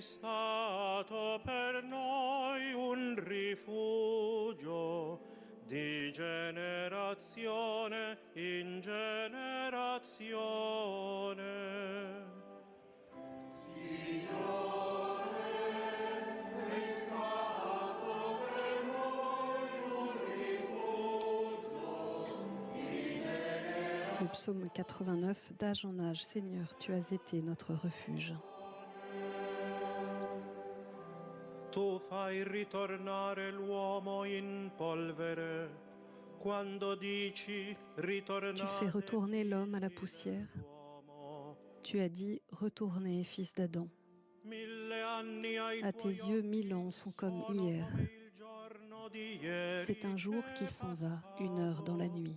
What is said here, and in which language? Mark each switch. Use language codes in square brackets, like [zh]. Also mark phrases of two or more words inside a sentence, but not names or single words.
[it] stato per noi un rifugio di generazione in generazione. [fr] Le psaume 89, d'âge en âge, Seigneur, tu as été notre refuge. [it] Tu fai ritornare l'uomo in polvere quando dici ritornare. [fr] Tu fais retourner l'homme à la poussière. Tu as dit, retournez, fils d'Adam. À tes yeux, 1000 ans sont comme hier. C'est un jour qui s'en va, une heure dans la nuit.